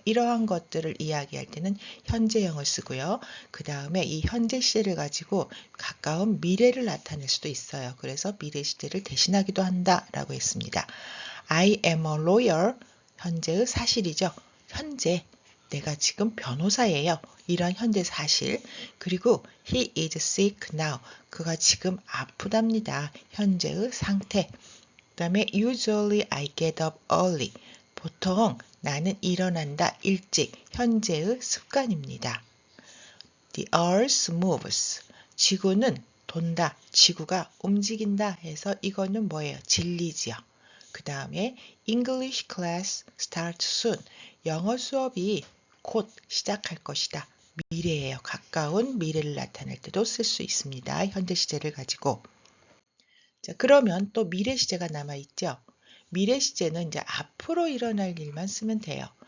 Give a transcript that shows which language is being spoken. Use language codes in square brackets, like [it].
[ko] 이러한 것들을 이야기할 때는 현재형을 쓰고요. 그 다음에 이 현재 시제를 가지고 가까운 미래를 나타낼 수도 있어요. 그래서 미래 시제를 대신하기도 한다라고 했습니다. [en] I am a lawyer. [ko] 현재의 사실이죠. 현재 내가 지금 변호사예요. 이런 현재 사실. 그리고 [en] he is sick now. [ko] 그가 지금 아프답니다. 현재의 상태. 그 다음에 [en] usually I get up early. [ko] 보통 나는 일어난다 일찍. 현재의 습관입니다. [en] The earth moves. [ko] 지구는 돈다. 지구가 움직인다 해서 이거는 뭐예요? 진리지요. 그 다음에 [en] English class starts soon. [ko] 영어 수업이 곧 시작할 것이다. 미래예요. 가까운 미래를 나타낼 때도 쓸 수 있습니다. 현재 시제를 가지고. 자, 그러면 또 미래 시제가 남아있죠. 미래 시제는 이제 앞으로 일어날 일만 쓰면 돼요.